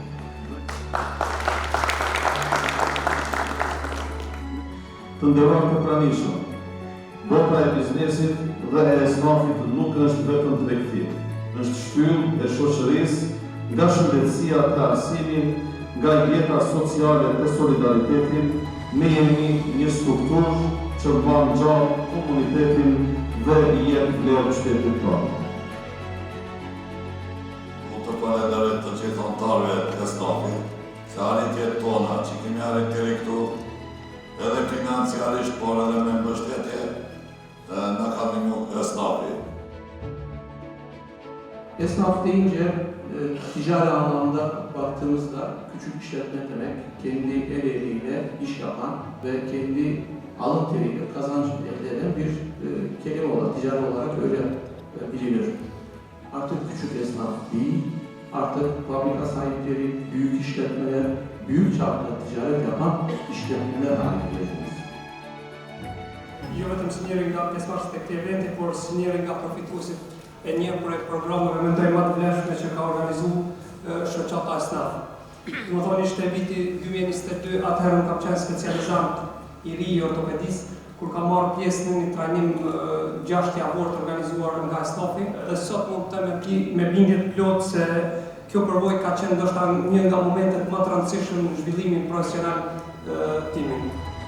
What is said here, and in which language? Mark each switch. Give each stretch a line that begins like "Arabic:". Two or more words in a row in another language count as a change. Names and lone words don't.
Albanian: Të nderuar të pranishëm, bota e biznesit dhe e esnafit nuk është vetëm tregti, është shtyllë e shoqërisë, nga shëndetësia të arsimin, nga jeta sociale të solidaritetin, ne jemi një strukturë që mban gjallë komunitetin dhe i jep vlerë shtetit tonë. Të falenderoj të gjithë anëtarëve të stafit, se arritjet tona që kemi arritjeri këtu, edhe financiarisht, por edhe me mbështetje, në ka ndihmu esnafi.
Turkish: Esnaf deyince ticari anlamda baktığımızda küçük işletme demek, kendi el eliyle iş yapan ve kendi alın teriyle kazanç elde eden bir kelime olarak, ticari olarak öyle bilinir. Artık küçük esnaf değil, artık fabrika sahipleri, büyük işletmeler, büyük çapta ticaret yapan işletmeler haline geleceğiz.
Albanian: Jo vetëm si njëri nga pjesëmarrësit e këtij eventi, por si njëri nga përfituesit e një prej programeve mendoj më të vlefshme që ka organizuar shoqata Esnaf. Do të thonë ishte viti 2022, atëherë unë kam qenë specializant i ri i ortopedisë, kur kam marrë pjesë në një trajnim 6 javor të organizuar nga Esnafi, dhe sot mund të me bindje të plotë se kjo përvojë ka qenë ndoshta një nga momentet më të rëndësishëm në zhvillimin profesional timin.